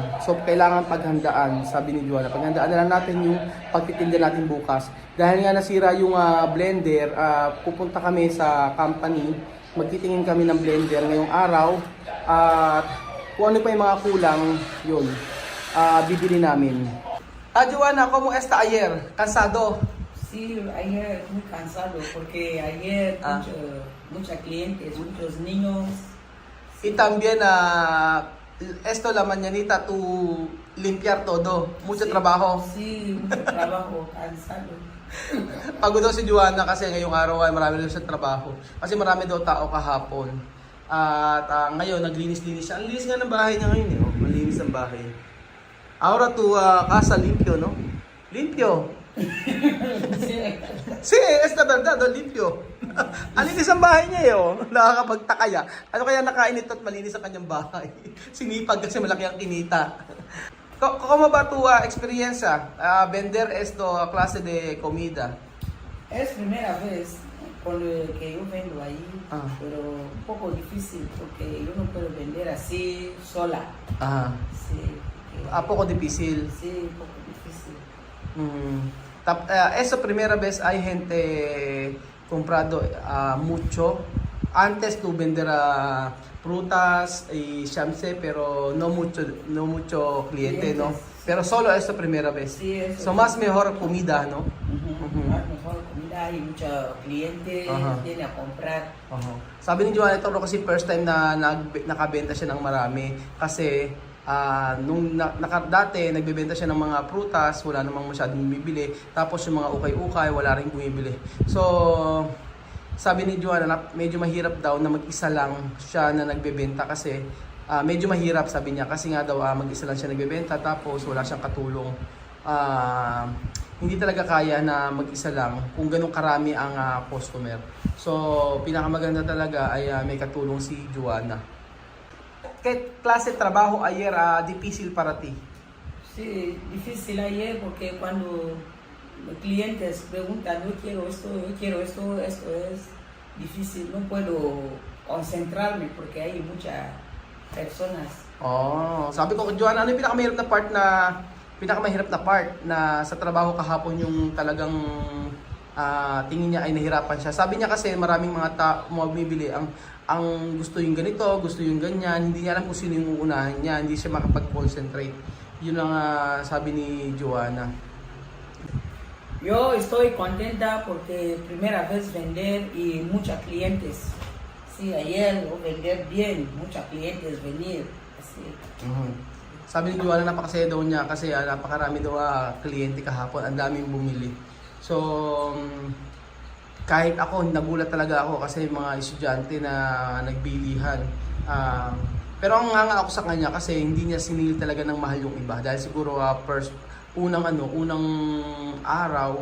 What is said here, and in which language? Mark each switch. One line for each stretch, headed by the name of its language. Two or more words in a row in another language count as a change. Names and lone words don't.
Filipino: So, kailangan paghandaan, sabi ni Joanna. Paghandaan na lang natin yung pagtitinda natin bukas. Dahil nga nasira yung blender, pupunta kami sa company, magtitingin kami ng blender ngayong araw. At kung ano pa yung mga kulang, yun, bibili namin. Joanna,
Spanish: ¿cómo está ayer? ¿Cansado? Sí, ayer muy cansado porque ayer muchos clientes, muchos niños. Y también esto la mañanita tú limpiar todo, mucho Sí, trabajo. Sí, mucho trabajo, cansado.
Filipino: Pagod daw si Joanna kasi ngayong araw ay marami daw siyang trabaho. Kasi marami daw tao kahapon. At ngayon naglinis-linis siya. Ang linis nga ng bahay niya ngayon, eh. Oh. Malinis ang bahay.
Spanish: Ahora tu casa limpio, no? Limpio. Sí, es la verdad, oh, limpio.
Filipino: Ang linis ang bahay niya, eh, oh. Nakakapagtaka ya. Ano kaya nakain ito at malinis ang kanyang bahay? Sinipag kasi malaki ang kinita.
Spanish: ¿Cómo va tu experiencia? Vender esto clase de comida. Es primera vez con lo que yo vendo ahí, pero un poco difícil porque yo no puedo vender así sola. Ah, Sí, poco difícil. sí, un poco difícil. Esa primera vez hay gente comprado mucho. Antes tú vender frutas y chamse, pero no mucho cliente, ¿no? Clientes. Pero solo esta primera vez. Sí, eso. So más mejor comida, ¿no? Más mejor comida y muchos clientes Ajá. vienen a comprar.
Filipino: Sabi ni Joanna, ito kasi
English: first time
Filipino: na nakabenta siya ng marami. Kasi dati nagbebenta siya ng mga prutas, wala namang masyadong bumibili. Tapos yung mga ukay-ukay, wala rin bumibili. So, sabi ni Joanna, medyo mahirap daw na mag-isa lang siya na nagbebenta kasi medyo mahirap, sabi niya, kasi nga daw mag-isa lang siya nagbebenta tapos wala siyang katulong. Hindi talaga kaya na mag-isa lang kung ganun karami ang customer. So, pinakamaganda talaga ay may katulong si Joanna.
Spanish: ¿Qué clase de trabajo ayer difícil para ti? Sí, difícil ayer porque cuando los clientes preguntan, yo quiero esto, esto es difícil, no puedo concentrarme porque hay muchas personas.
Filipino: Sabi ko, Joanna, ano yung pinakamahirap na part na sa trabaho kahapon yung talagang tingin niya ay nahirapan siya. Sabi niya kasi maraming mga bumibili ang gusto yung ganito, gusto yung ganyan, hindi niya alam kung sino yung uunahan niya, hindi siya makapag-concentrate. Yun ang sabi ni Joanna.
Spanish: Yo estoy contenta porque primera vez vender y muchos clientes. Sí, ayer lo vender bien, muchos clientes venir. Así.
Filipino: Sabi ni Joanna, napakasaya daw niya kasi napakarami daw kliyente kahapon, ang daming bumili. So, kahit ako, nagulat talaga ako kasi mga estudyante na nagbilihan. Pero ang nga ako sa kanya kasi hindi niya sinili talaga ng mahal yung iba dahil siguro unang araw.